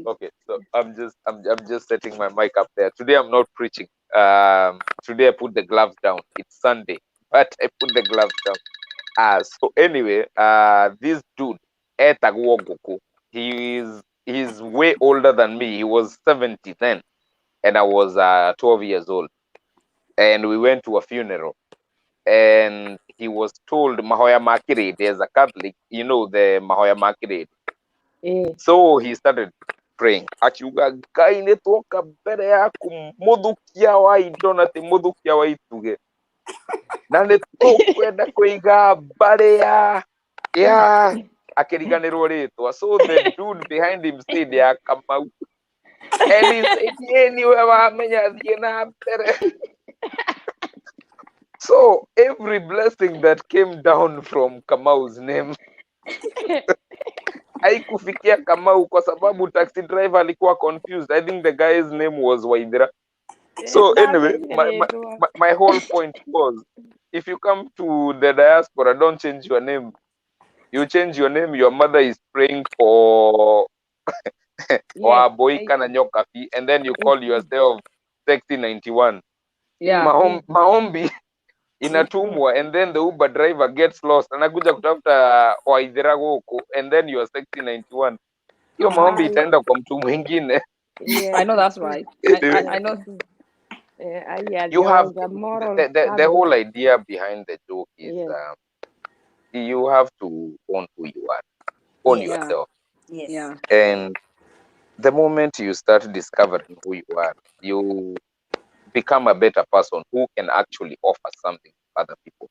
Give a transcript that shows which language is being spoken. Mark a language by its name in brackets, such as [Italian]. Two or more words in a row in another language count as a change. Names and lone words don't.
[English] okay so I'm just setting my mic up there today I'm not preaching today I put the gloves down it's Sunday but I put the gloves down so anyway this dude etagwo he's way older than me he was 70 then and I was 12 years old and we went to a funeral and he was told [Kikuyu] mahoya makire [English] there's a Catholic you know the [Kikuyu] mahoya makire [English] so he started praying akiuga [Kikuyu] Ngai nĩ twoka mbere yaku muthukia wa indo na ti muthukia wa ituge na nĩ tũkwenda kũiga mbare ya akiriganirwo ritwa [English] so the dude behind him said [Kikuyu] ya Kamau [English] and he said anyway [Kikuyu] wamenya thie na mbere [English] so every blessing that came down from Kamau's name [Swahili] haikufikia Kamau kwa sababu taxi driver alikuwa confused. [English] I think the guy's name was Waithira. So anyway, my whole point was if you come to the diaspora, don't change your name. You change your name, your mother is praying for Boika na Nyokafi, and then you call yourself Sexy 91. Yeah. [Swahili] Maombi inatumwa [English] and then the Uber driver gets lost [Swahili] anakuja kutafuta Waithira huko [English] and then you are Sexy 91. [Swahili] Hiyo maombi itaenda kwa mtu mwingine. [English] I know that's right. I know. You have the whole idea behind the joke is you have to own who you are, own yourself. Yes. Yeah. And the moment you start discovering who you are, you become a better person who can actually offer something to other people.